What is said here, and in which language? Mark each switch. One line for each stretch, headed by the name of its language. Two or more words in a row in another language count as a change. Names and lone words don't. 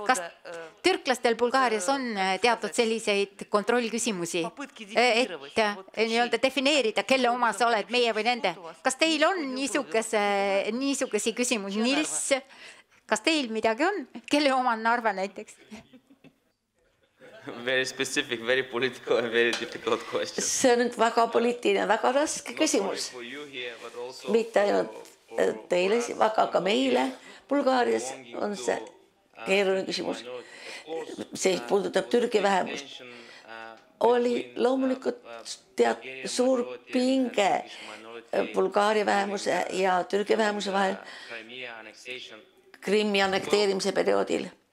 Estonian: Kas türklastel Bulgaarias on teatud selliseid kontrollküsimusi, et defineerida, kelle oma sa oled, meie või nende? Kas teil on niisuguse küsimusi? Nils, kas teil midagi on? Kelle oma on Narva näiteks?
English: Very specific, very political and very difficult question.
Estonian: See on nüüd väga poliitiline, väga raske küsimus. Mitte ainult teile, aga ka meile. Bulgaarias on see keeruline küsimus. See puudutab Türgi vähemust. Oli loomulikult suur pinge Bulgaaria vähemuse ja Türgi vähemuse vahel Krimmi annekteerimise perioodil.